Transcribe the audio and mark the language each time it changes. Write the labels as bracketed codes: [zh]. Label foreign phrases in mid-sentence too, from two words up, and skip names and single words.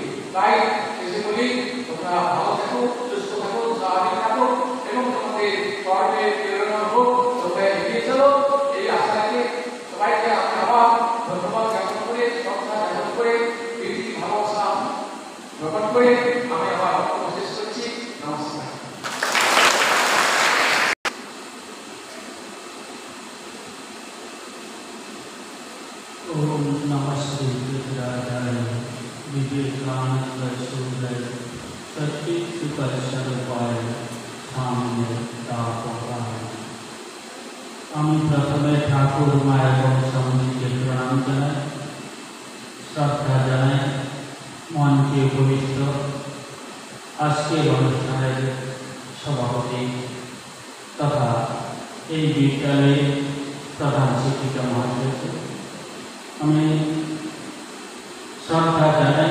[bn] তাই এসে বলি, তোমরা ভালো থাকো, সুস্থ থাকো, স্বাভাবিক থাকো, এবং তোমাদের কর্মের প্রেরণা হোক, তোমরা এগিয়ে চলো, এই আশা রেখে সবাইকে আমি আবার ধন্যবাদ জ্ঞাপন করে, শ্রদ্ধা জ্ঞাপন করে, প্রীতি ভালোবাসা জ্ঞাপন করে আমি আবার বক্তব্য শেষ করছি। নমস্কার। [sa] ओम नमः श्री विद्याधर विवेकानंद सूर्य सत्य सुकर सर्वपाय सामने तापकाय। [bn] আমি প্রথমে ঠাকুর মা এবং সমিতিকে প্রণাম জানাই, শ্রদ্ধা জানাই, মনকে পবিত্র আজকের অনুষ্ঠানের সভাপতি তথা এই বিদ্যালয়ের প্রধান শিক্ষিকা মহাশয়কে আমি শ্রদ্ধা জানাই।